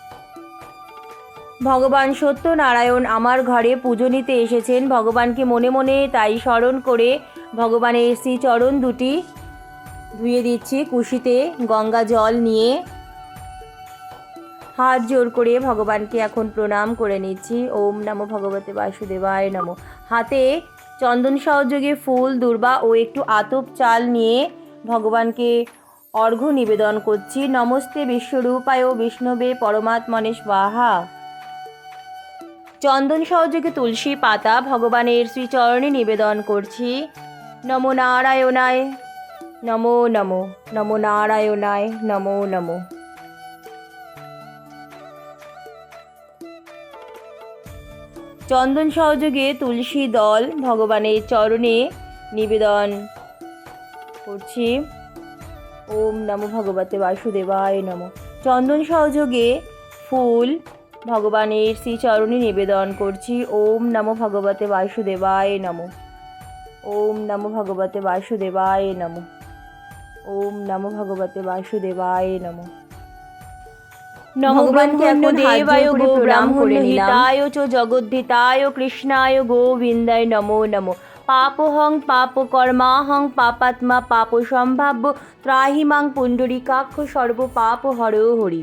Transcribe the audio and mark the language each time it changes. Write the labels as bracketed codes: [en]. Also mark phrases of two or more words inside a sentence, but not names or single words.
[bn] ভগবান সত্যনারায়ণ আমার ঘরে পুজো নিতে এসেছেন। ভগবানকে মনে মনে তাই স্মরণ করে ভগবানের শ্রীচরণ দুটি ধুয়ে দিচ্ছি কুশিতে গঙ্গা জল নিয়ে। হাত জোর করে ভগবানকে এখন প্রণাম করে নিচ্ছি। [sa] ওম নমো ভগবতে বাসুদেবায় নমো। [bn] হাতে চন্দন সহযোগে ফুল, দূর্বা ও একটু আতপ চাল নিয়ে ভগবানকে অর্ঘ্য নিবেদন করছি। [sa] নমস্তে বিশ্বরূপায় বিষ্ণবে পরমাত্মনে স্বাহা। [bn] চন্দন সহযোগে তুলসী পাতা ভগবানের শ্রীচরণে নিবেদন করছি। [sa] নমো নারায়ণায় নমো নমো, নমো নারায়ণায় নমো নমো। [bn] চন্দন সহযোগে তুলসী দল ভগবানের চরণে নিবেদন করছি। [sa] ওম নমো ভগবতে বাসুদেবায় নমো। [bn] চন্দন সহযোগে ফুল ভগবানের শ্রীচরণে নিবেদন করছি। [sa] ওম নমো ভগবতে বাসুদেবায় নমো। ওম নমো ভগবতে বাসুদেবায় নমো। ওম নমো ভগবতে বাসুদেবায় নমো। [bn] ভগবানকে এখন [sa] দেবায় গো ব্রাহ্মণ হিতায় চ জগদ্ধিতায় কৃষ্ণায় গোবিন্দায় নমো নমো। পাপহং পাপকর্মাহং পাপাত্মা পাপ সম্ভাব্য ত্রাহিমাং পুণ্ডরীকাক্ষ সর্ব পাপ হর হরি।